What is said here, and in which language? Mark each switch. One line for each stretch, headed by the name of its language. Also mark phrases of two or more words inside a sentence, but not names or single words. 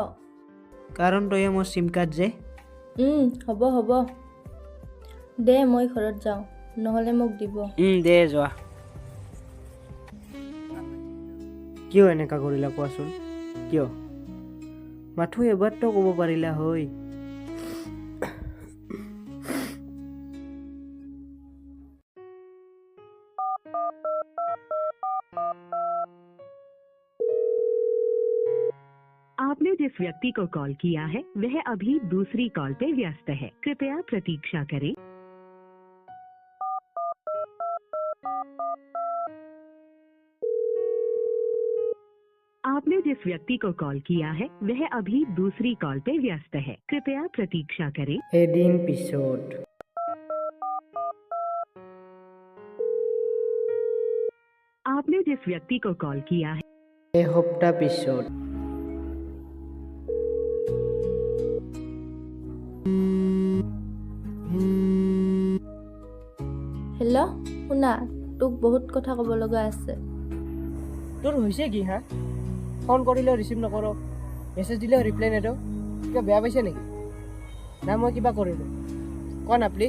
Assamese: কাৰণ তয়ে মোৰ চিম কাৰ্ড যে হ'ব দে মই ঘৰত যাওঁ নহ'লে মোক দিব দে যোৱা কিয় এনেকা কৰিলা কোৱাচোন কিয় মাথো এবাৰতো ক'ব পাৰিলা হয়
Hindi: आपने जिस व्यक्ति को कॉल किया है वह अभी दूसरी कॉल पे व्यस्त है कृपया प्रतीक्षा करें आपने जिस व्यक्ति को कॉल किया है वह अभी दूसरी कॉल पे व्यस्त है कृपया प्रतीक्षा करें
Assamese: এদিন পিছত
Hindi: आपने जिस व्यक्ति को कॉल किया है
Assamese: এসপ্তাহ পিছত হেল্ল' শুনা তোক বহুত কথা ক'ব লগা আছে তোৰ হৈছে কি হা ফোন কৰিলেও ৰিচিভ নকৰ মেছেজ দিলেও ৰিপ্লাই নিদিওঁ কিবা বেয়া পাইছে নেকি না মই কিবা কৰিলোঁ কোৱা না প্লিজ